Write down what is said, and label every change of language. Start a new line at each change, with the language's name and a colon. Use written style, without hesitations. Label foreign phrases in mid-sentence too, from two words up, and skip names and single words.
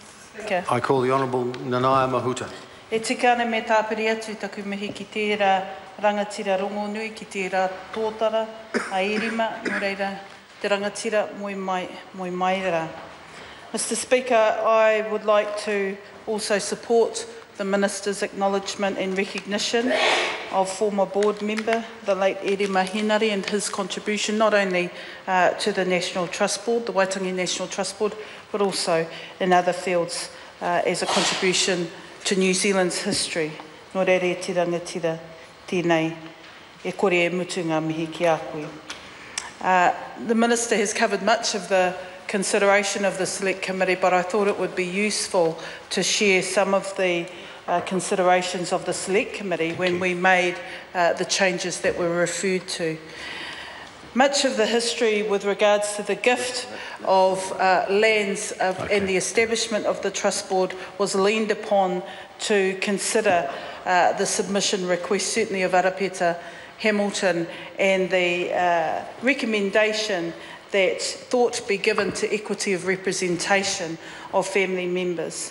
English: I call the Honourable Nanaia Mahuta.
Māori: E tika ana me tāpiri atu taku mihi ki tērā rangatira rongonui, ki tērā tōtara a irima, no reira te rangatira moi mai rā.
English: Mr Speaker, I would like to also support the Minister's acknowledgement and recognition of former board member, the late Irima Hinari, and his contribution not only to the National Trust Board, the Waitangi National Trust Board, but also in other fields as a contribution to New Zealand's history.
Māori: Nō reire te rangatira tēnei e kore e mutu ngā mihi ki a koe.
English: The Minister has covered much of the consideration of the Select Committee, but I thought it would be useful to share some of the considerations of the Select Committee when we made the changes that were referred to. Much of the history with regards to the gift of lands and the establishment of the Trust Board was leaned upon to consider the submission request, certainly of Arapeta Hamilton, and the recommendation that thought be given to equity of representation of family members.